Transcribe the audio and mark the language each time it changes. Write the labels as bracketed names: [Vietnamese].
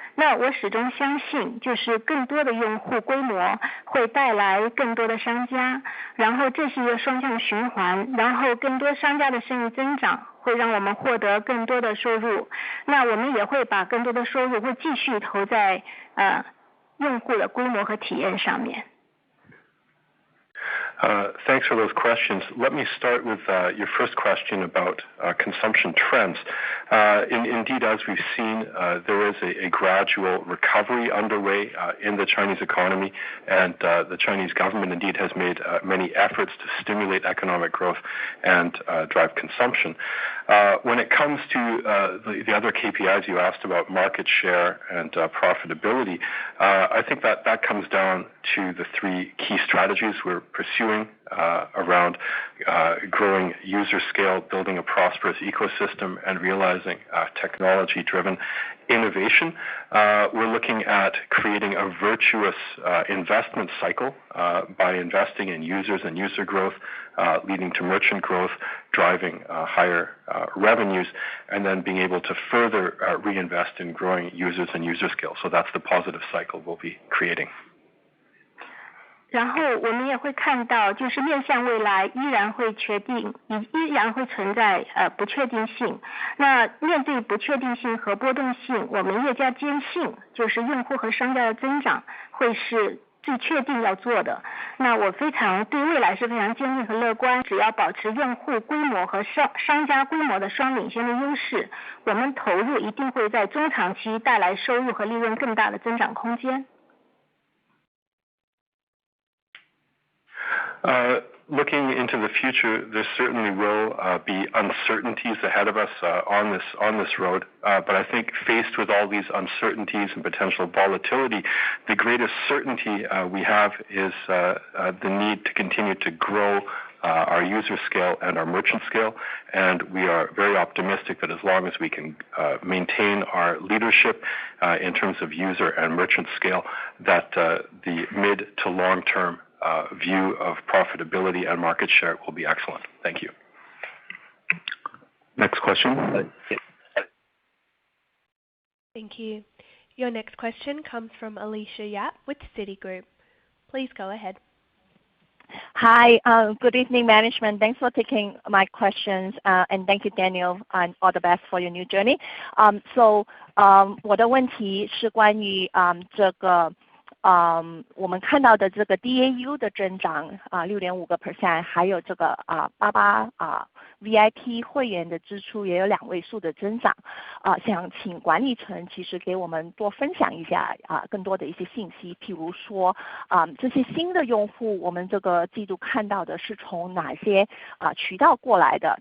[Chinese] 那我始终相信，就是更多的用户规模会带来更多的商家，然后这是一个双向循环，然后更多商家的生意增长会让我们获得更多的收入。那我们也会把更多的收入会继续投在用户的规模和体验上面。 [English] Thanks for those questions. Let me start with your first question about consumption trends. Indeed, as we've seen, there is a gradual recovery underway in the Chinese economy, and the Chinese government indeed has made many efforts to stimulate economic growth and drive consumption. When it comes to the other KPIs you asked about, market share and profitability, I think that comes down to the three key strategies we're pursuing around growing user scale, building a prosperous ecosystem, and realizing technology-driven innovation. We're looking at creating a virtuous investment cycle by investing in users and user growth, leading to merchant growth, driving higher revenues, and then being able to further reinvest in growing users and user scale. So that's the positive cycle we'll be creating. [Chinese] 然后我们也会看到，就是面向未来依然会存在不确定性。那面对不确定性和波动性，我们越加坚信，就是用户和商家的增长会是最确定要做的。那我对未来是非常坚定和乐观，只要保持用户规模和商家规模的双领先的优势，我们投入一定会在中长期带来收入和利润更大的增长空间。 [English] Looking into the future, there certainly will be uncertainties ahead of us on this road. But I think faced with all these uncertainties and potential volatility, the greatest certainty we have is the need to continue to grow our user scale and our merchant scale. And we are very optimistic that as long as we can maintain our leadership in terms of user and merchant scale, that the mid to long term view of profitability and market share will be excellent. Thank you. Next question. Thank you. Your next question comes from Alicia Yap with Citigroup. Please go ahead. Hi, good evening, management. Thanks for taking my questions, and thank you, Daniel, and all the best for your new journey. [Chinese] 我的问题是关于这个。我们看到的这个 DAU 的增长6.5%， 还有这个88VIP 会员的支出也有2位数的增长。想请管理层其实给我们多分享一下更多的一些信息，譬如说这些新的用户，我们这个季度看到的是从哪些渠道过来的？